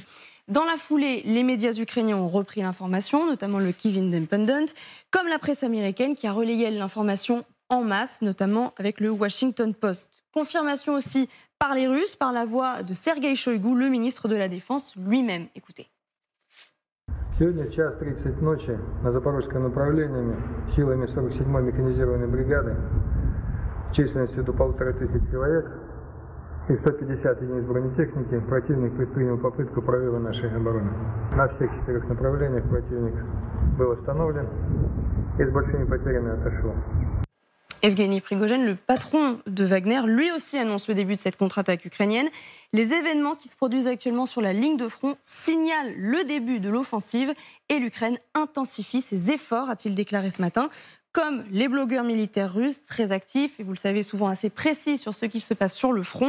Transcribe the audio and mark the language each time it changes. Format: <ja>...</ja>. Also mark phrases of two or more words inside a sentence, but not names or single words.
<fr>Dans la foulée, les médias ukrainiens ont repris l'information, notamment le Kyiv Independent, comme la presse américaine qui a relayé l'information en masse, notamment avec le Washington Post. Confirmation aussi par les Russes, par la voix de Sergueï Shoïgu, le ministre de la Défense lui-même. Écoutez.</fr> <ru>Сегодня в час 30 ночи на Запорожском направлении силами 47-й механизированной бригады численностью до 1500 человек и 150 единиц бронетехники противник предпринял попытку прорыва нашей обороны. На всех 4 направлениях противник был остановлен и с большими потерями отошел.</ru> <fr>Evgeny Prigogine, le patron de Wagner, lui aussi annonce le début de cette contre-attaque ukrainienne. Les événements qui se produisent actuellement sur la ligne de front signalent le début de l'offensive et l'Ukraine intensifie ses efforts, a-t-il déclaré ce matin. Comme les blogueurs militaires russes, très actifs, et vous le savez, souvent assez précis sur ce qui se passe sur le front.</fr>